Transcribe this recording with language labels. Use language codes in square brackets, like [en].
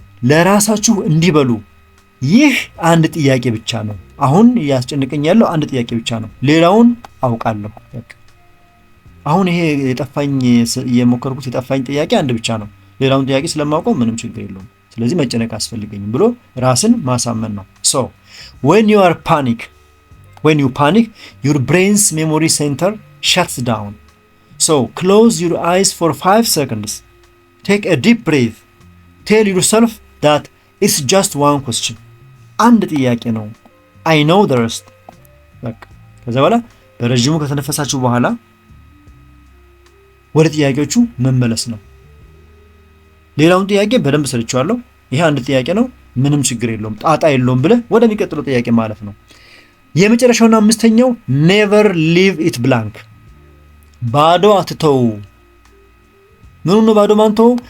[am] ለራሳችሁ እንዲህ በሉ ይህ አንድ ጥያቄ ብቻ ነው። አሁን ያስጨንቀኝ ያለው አንድ ጥያቄ ብቻ ነው። ሌላውን አውቃለሁ። በቃ አሁን ይሄ የሞከርኩት የጠፋኝ ጥያቄ አንድ ብቻ ነው። ሌላውን ጥያቄ ስለማውቀው ምንም ችግር የለውም። ስለዚህ መጨነቅ አያስፈልገኝም ብሎ ራስን ማሳመን ነው። [en] So when you panic your brain's memory center shuts down. So close your eyes for 5 seconds. Take a deep breath. Tell yourself that it's just one question. [am] አንድ ጥያቄ ነው። [en] I know the rest. [am] በቃ ከዛ በኋላ በረጅሙ ከተነፈሳችሁ በኋላ ወደ ጥያቄዎቹ መመለስ ነው። ሌላውን ጥያቄ በደንብ ሰርቻለሁ፣ ይሄ አንድ ጥያቄ ነው፣ ምንም ችግር የለውም፣ ጣጣ የለውም ብለህ ወደሚቀጥለው ጥያቄ ማለፍ ነው። የመጨረሻውና አምስተኛው [en] never leave it blank. [am] ባዶ አትተው። ምኑ ነው ባዶ ማንተው?